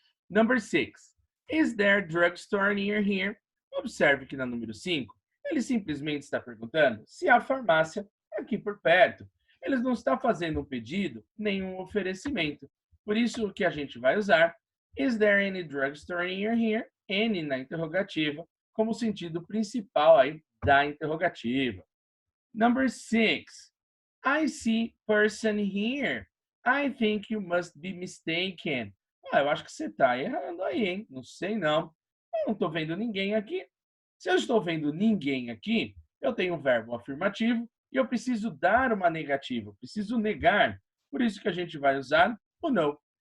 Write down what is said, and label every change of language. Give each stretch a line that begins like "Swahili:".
English: Number 6. Is there a drugstore near here?
Portuguese: Observe que na número 5, ele simplesmente está perguntando se há farmácia aqui por perto. Ele não está fazendo um pedido, nem um oferecimento. Por isso, o que a gente vai usar,
English: is there any drugstore near here?
Portuguese: Any na interrogativa, como sentido principal aí da interrogativa.
English: Number 6. I see person here. I think you must be mistaken.
Portuguese: Eu acho que você está errando aí, hein? Não sei não. Eu não estou vendo ninguém aqui. Se eu estou vendo ninguém aqui, eu tenho um verbo afirmativo e eu preciso dar uma negativa, eu preciso negar. Por isso que a gente vai usar o no.